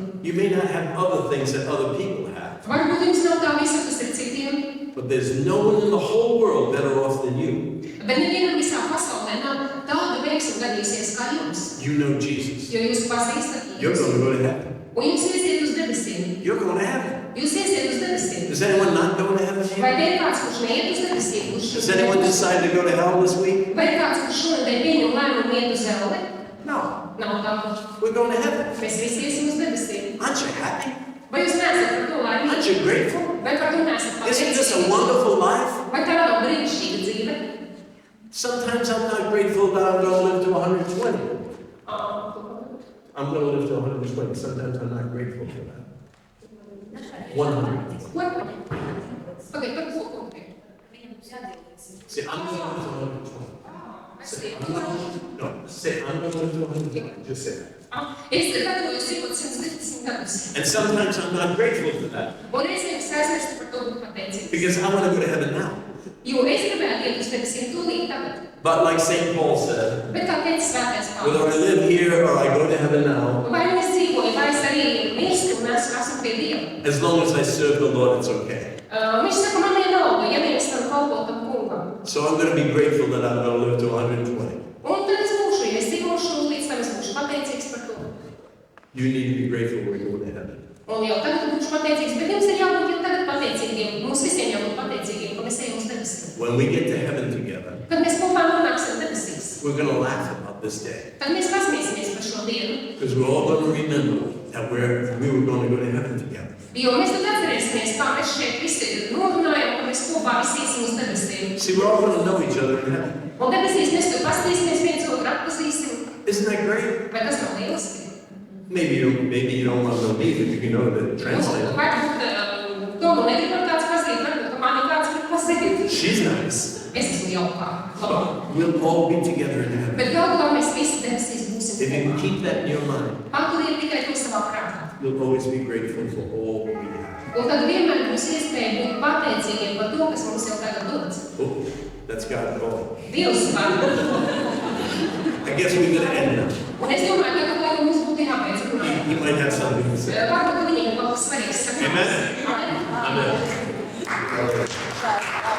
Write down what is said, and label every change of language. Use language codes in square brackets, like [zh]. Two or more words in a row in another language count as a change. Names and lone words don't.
[en] You may not have other things that other people have, [lv] Varbūt jums nav tā visa, kas ir citiem, [en] but there's no one in the whole world better off than you. [lv] bet nevienam visā pasaulē nav tāda veiksme gadīsies kā jums. [en] You know Jesus. [lv] Jo jūs pazīstat [en] You're [lv] Jēzu. [en] going to go to heaven. [lv] Un jūs iesiet uz debesīm. [en] You're going to heaven. [lv] Jūs iesiet uz debesīm. [en] Does anyone not go to heaven [lv] Vai [en] here? [lv] te ir kāds, kurš neiet uz debesīm? [en] Does anyone decide to go to hell this week? [lv] Vai ir kāds, kurš šonadēļ pieņem lēmumu iet uz zelli? [en] No. [lv] Nav tā. [en] We're going to heaven. [lv] Mēs visi iesim uz debesīm. [en] Aren't you happy? [lv] Vai jūs neesat par to [en] Aren't [lv] laimīgi? [en] you grateful? [lv] Vai par to neesat [en] Isn't this a [lv] pateicīgi? [en] wonderful life? [lv] Vai tā nav brīnišķīga dzīve? [en] Sometimes I'm not grateful that I'm going to live to 120. I'm going to live to 120. Sometimes I'm not grateful for that. 100. [lv] Ko? Pagaid, par ko konkrēti? [en] Say, I'm going to live to 120. Say, I'm going to, no, say, I'm going to live to 120. Just say that. [lv] Es gatavojos dzīvot 120 gadus. [en] And sometimes I'm not grateful for that [lv] Un reizēm es aizmirstu par to būt pateicīgs. [en] because I want to go to heaven now. [lv] Jo es gribētu iet uz debesīm tūlīt tagad. [en] But like St. Paul said, [lv] Bet kā teica svētais [en] whether I [lv] Pāvils, [en] live here or I go to heaven now, [lv] vai nu es dzīvoju, vai es arī mirstu un esmu pie Dieva. [en] as long as I serve the Lord, it's okay. [lv] Viņš saka, man vienalga, ja vien es varu kalpot tam kungam. [en] So I'm going to be grateful that I'm going to live to 120. [lv] Un tad es būšu, ja es dzīvošu, līdz tam es būšu pateicīgs par to. [en] You need to be grateful when you go to heaven. [lv] Un jau tagad būšu pateicīgs, bet jums ir jābūt jau tagad pateicīgiem. Mums visiem jābūt pateicīgiem, ka mēs ejam uz debesīm. [en] When we get to heaven together, [lv] Kad mēs kopā nonāksim debesīs, [en] we're going to laugh about this day [lv] tad mēs pasmiesimies par šo dienu. [en] because we're all going to remember that we were going to go to heaven together. [lv] Jo mēs tad atcerēsimies, kā mēs šeit visi norunājam, ka mēs kopā visi iesim uz debesīm. [en] See, we're all going to know each other in heaven. [lv] Un debesīs mēs tur paskatīsimies, viens otru atpazīsim. [en] Isn't that great? [lv] Vai tas nav lieliski? [en] Maybe you don't want to know me, but you can know the translator. [lv] Varbūt to nu negribam kāds pazīt, varbūt, ka mani kāds grib pazīt. [en] She's nice. [lv] Es esmu jaukā, labāk. [en] We'll all be together in heaven. [lv] Bet galu galā mēs visi debesīs būsim [en] If you [lv] kopā. [en] keep that in your mind, [lv] Paturiet tikai to savā prātā. [en] you'll always be grateful for all we have. [lv] Un tad vienmēr būs iespēja būt pateicīgiem par to, kas mums jau tagad dots. [en] Oh, that's God calling. [lv] Dievs var. [en] I guess we're going to end now. [lv] Un es domāju, ka tagad mums būtu jābeidz runāt. [en] He might have something to say. [lv] Varbūt, ka viņiem kaut kas svarīgs sakāms. [en] Amen. [lv] Amen. [en] Amen. Okay.